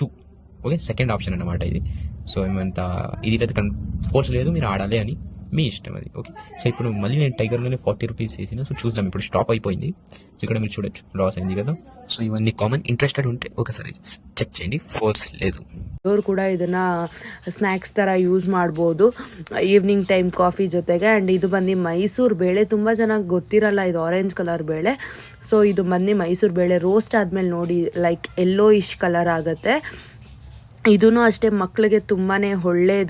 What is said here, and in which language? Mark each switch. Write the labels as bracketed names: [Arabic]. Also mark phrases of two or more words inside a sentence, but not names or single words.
[Telugu] ఓకే, [English] second option [Telugu] అనమాట ఇది. సో ఏమంత ఇది లేదు, ఫోర్స్ లేదు, మీరు ఆడాలి అని మీ ఇష్టం అది. ఓకే, సో ఇప్పుడు మళ్ళీ నేను టైగర్లోనే 40 రూపీస్ వేసిన. సో చూద్దాం, ఇప్పుడు స్టాప్ అయిపోయింది. సో ఇక్కడ మీరు చూడొచ్చు లాస్ అయింది కదా. సో ఇవన్నీ కామన్. ఇంట్రెస్టెడ్ ఉంటే ఒకసారి చెక్ చేయండి, ఫోర్స్ లేదు. [Kannada] ಅವರು ಕೂಡ ಇದನ್ನು ಸ್ನ್ಯಾಕ್ಸ್ ಥರ ಯೂಸ್ ಮಾಡ್ಬೋದು [English] evening time coffee [Kannada] ಜೊತೆಗೆ. ಆ್ಯಂಡ್ ಇದು ಬಂದು ಮೈಸೂರು ಬೇಳೆ, ತುಂಬ ಚೆನ್ನಾಗಿ ಗೊತ್ತಿರಲ್ಲ ಇದು [English] orange color [Kannada] ಬೇಳೆ. ಸೊ ಇದು ಬಂದು ಮೈಸೂರು ಬೇಳೆ ರೋಸ್ಟ್ ಆದಮೇಲೆ ನೋಡಿ [English] like yellowish color [Kannada] ಆಗುತ್ತೆ. ಇದೂ ಅಷ್ಟೇ ಮಕ್ಕಳಿಗೆ ತುಂಬಾ ಒಳ್ಳೆಯದು.